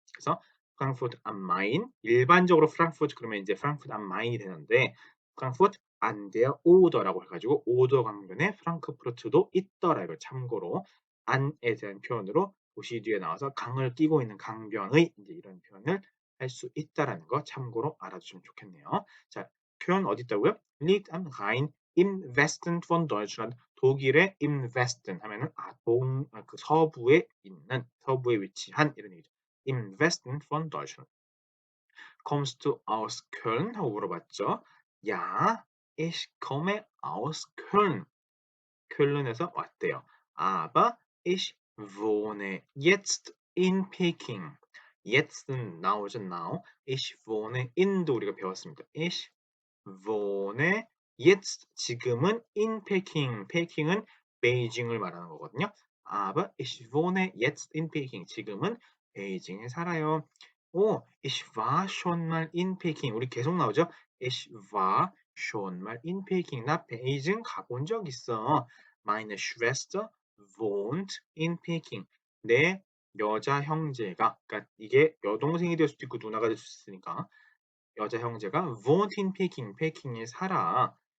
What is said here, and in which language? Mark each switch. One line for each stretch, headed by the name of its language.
Korean: 그래서 프랑크푸르트 am Main 일반적으로 프랑크푸르트 그러면 이제 프랑크푸르트 am Main이 되는데 프랑크푸르트 an der Oder라고 해가지고 오더 강변에 프랑크푸르트도 있더라. 이걸 참고로 안에 대한 표현으로 도시 뒤에 나와서 강을 끼고 있는 강변의 이제 이런 표현을 할 수 있다라는 거 참고로 알아두시면 좋겠네요. 자, 표현 어디 있다고요?
German: liegt am Rhein im Westen von Deutschland.
Korean: 독일의 im Westen 하면은 그 서부에 있는 서부에 위치한 이런 얘기죠.
German: im Westen von Deutschland. Kommst du aus Köln? 하고 물어봤죠. Ja, ich komme aus Köln.
Korean: 쾰른에서 왔대요.
German: Aber ich wohne jetzt in Peking.
Korean: Yetz는 now죠, now. Ich wohne in도 우리가 배웠습니다.
German: Ich wohne jetzt
Korean: 지금은
German: in Peking.
Korean: Peking은 베이징을 말하는 거거든요.
German: Aber ich wohne jetzt in Peking.
Korean: 지금은 베이징에 살아요.
German: ich war schon mal in Peking.
Korean: 우리 계속 나오죠?
German: Ich war schon mal in Peking.
Korean: 나 베이징 가본 적 있어.
German: Meine Schwester wohnt in Peking.
Korean: 내 여자 형제가, 그러니까 이게 여동생이 될 수도 있고 누나가 될 수 있으니까 여자 형제가
German: wohnt in Peking,
Korean: 페킹에 살아.